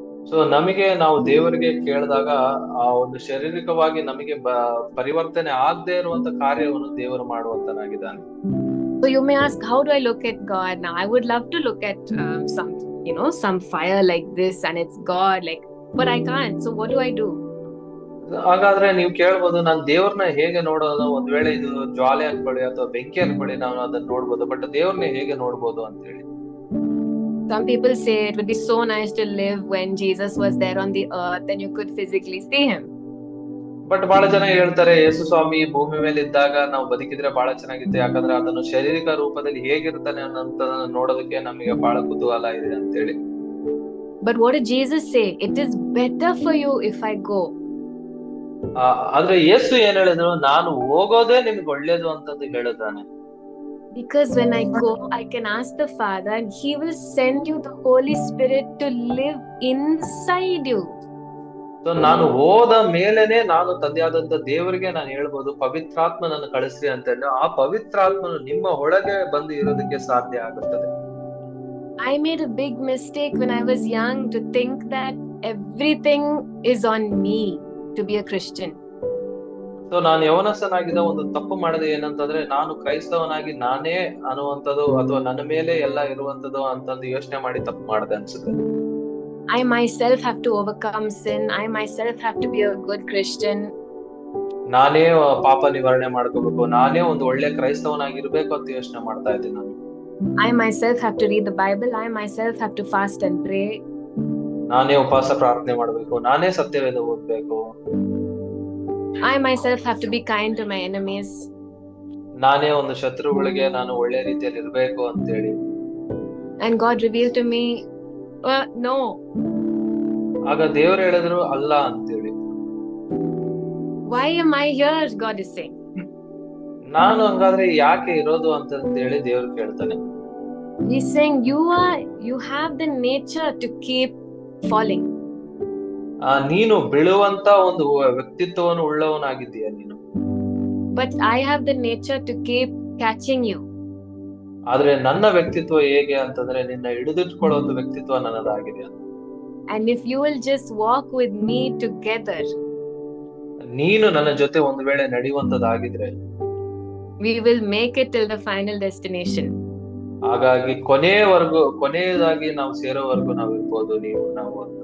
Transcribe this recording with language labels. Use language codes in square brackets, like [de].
[kn] So ನಮಗೆ ನಾವು ದೇವರಿಗೆ ಕೇಳಿದಾಗ ಆ ಒಂದು ಶಾರೀರಿಕವಾಗಿ ನಮಗೆ ಪರಿವರ್ತನೆ ಆಗದೆ ಇರುವಂತ ಕಾರ್ಯವನ್ನು ದೇವರು ಮಾಡುವಂತನಾಗಿದ್ದಾನೆ. [en] So you may ask, how do I look at God now? I would love to look at some fire like this and it's God, but I can't. So what do I do? [kn] ಹಾಗಾದ್ರೆ ನೀವು ಕೇಳ್ಬೋದು, ನಾನು ದೇವ್ರನ್ನ ಹೇಗೆ ನೋಡೋದು? ಒಂದ್ ವೇಳೆ ಇದು ಜ್ವಾಲೆ ಅನ್ಕೊಳ್ಳಿ ಅಥವಾ ಬೆಂಕಿ ಅನ್ಕೊಳ್ಳಿ, ನಾವು ಅದನ್ನ ನೋಡ್ಬೋದು, ಬಟ್ ದೇವ್ರನ್ನ ಹೇಗೆ ನೋಡ್ಬೋದು ಅಂತ ಹೇಳಿ. [en] Some people say it would be so nice to live when Jesus was there on the earth and you could physically see him. [kn] But ಬಹಳ ಜನ ಹೇಳ್ತಾರೆ, ಯೇಸು ಸ್ವಾಮಿ ಭೂಮಿ ಮೇಲೆ ಇದ್ದಾಗ ನಾವು ಬದುಕಿದ್ರೆ ಬಹಳ ಚೆನ್ನಾಗಿತ್ತು, ಯಾಕಂದ್ರೆ ಅದನ್ನು ಶಾರೀರಿಕ ರೂಪದಲ್ಲಿ ಹೇಗಿರ್ತಾನೆ ಅನ್ನೋಂತ ನೋಡೋದಕ್ಕೆ ನಮಗೆ ಬಹಳ ಕುತೂಹಲ ಇದೆ ಅಂತ ಹೇಳಿ. [en] But what did Jesus say? It is better for you if I go. [kn] ಆದ್ರೆ ಯೇಸು ಏನ್ ಹೇಳಿದ್ರು, ನಾನು ಹೋಗೋದೇ ನಿಮ್ಗೆ ಒಳ್ಳೇದು ಅಂತಂದು ಹೇಳಿದಾನೆ. [en] Because when I go, I can ask the Father and he will send you the Holy Spirit to live inside you. [kn] So ನಾನು ಹೋದ ಮೇಲೆನೆ ನಾನು ತಂದೆಯಾದಂತ ದೇವರಿಗೆ ನಾನು ಹೇಳ್ಬೋದು, ಪವಿತ್ರಾತ್ಮನನ್ನು ಕಳಿಸ್ರಿ ಅಂತ ಹೇಳಿ. ಆ ಪವಿತ್ರಾತ್ಮನು ನಿಮ್ಮ ಒಳಗೆ ಬಂದು ಇರೋದಕ್ಕೆ ಸಾಧ್ಯ ಆಗುತ್ತದೆ. [en] I made a big mistake when I was young to think that everything is on me to be a Christian. [kn] So ನಾನು ಯವನಸ್ಥನಾಗಿದ್ದ ಒಂದು ತಪ್ಪು ಮಾಡಿದೆ ಏನಂತಂದ್ರೆ, ನಾನು ಕ್ರೈಸ್ತವನಾಗಿ ನಾನೇ ಅನ್ನುವಂಥದ್ದು ಅಥವಾ ನನ್ನ ಮೇಲೆ ಎಲ್ಲ ಇರುವಂತದ್ದು ಅಂತಂದು ಯೋಚನೆ ಮಾಡಿ ತಪ್ಪು ಮಾಡಿದೆ ಅನ್ಸುತ್ತೆ. [en] I myself have to overcome sin. I myself have to be a good Christian. [kn] ನಾನೇ ಪಾಪ ನಿವಾರಣೆ ಮಾಡ್ಕೋಬೇಕು, ನಾನೇ ಒಂದು ಒಳ್ಳೆ ಕ್ರೈಸ್ತವನಾಗಿರ್ಬೇಕು ಅಂತ ಯೋಚನೆ ಮಾಡ್ತಾ ಇದ್ದೀನಿ ನಾನು. [en] I myself have to read the Bible. I myself have to fast and pray. [kn] ನಾನೇ ಉಪವಾಸ ಪ್ರಾರ್ಥನೆ ಮಾಡ್ಬೇಕು, ನಾನೇ ಸತ್ಯವೇದ ಓದ್ಬೇಕು. [en] I myself have to be kind to my enemies. [kn] ನಾನೇ ಒಂದು ಶತ್ರುಗಳಿಗೆ ನಾನು ಒಳ್ಳೆ ರೀತಿಯಲ್ಲಿ ಇರ್ಬೇಕು ಅಂತೇಳಿ. [en] And God revealed to me, no. [kn] ಆಗ ದೇವರು ಹೇಳಿದ್ರು ಅಲ್ಲ ಅಂತೇಳಿ. [en] Why am I here? God is saying. [kn] ನಾನು ಹಂಗಾದ್ರೆ ಯಾಕೆ ಇರೋದು ಅಂತ ಹೇಳಿ ದೇವ್ರು ಕೇಳ್ತಾನೆ. [en] He's saying you have the nature to keep falling. [kn] ನೀನು ಬೀಳುವಂತ ಒಂದು ವ್ಯಕ್ತಿತ್ವವನ್ನು ಉಳ್ಳವನಾಗಿದ್ದೀಯ ನೀನು. [en] But I have the nature to keep catching you. [kn] ಆದ್ರೆ ನನ್ನ ವ್ಯಕ್ತಿತ್ವ ಹೇಗೆ ಅಂತಂದ್ರೆ ನಿನ್ನ ಹಿಡಿದಿಟ್ಕೊಳ್ಳೋ ಒಂದು ವ್ಯಕ್ತಿತ್ವ ನನ್ನದಾಗಿದೆ. [en] And if you will just walk with me together, [kn] ನೀನು ನನ್ನ ಜೊತೆ ಒಂದು ವೇಳೆ ನಡೆಯುವಂತದಾಗಿದ್ರೆ, [en] we will make it till the final destination. [kn] ಹಾಗಾಗಿ ಕೊನೆಯದಾಗಿ ನಾವು ಸೇರೋವರೆಗೂ ನಾವು ಇರ್ಬೋದು, ನೀವು ನಾವು.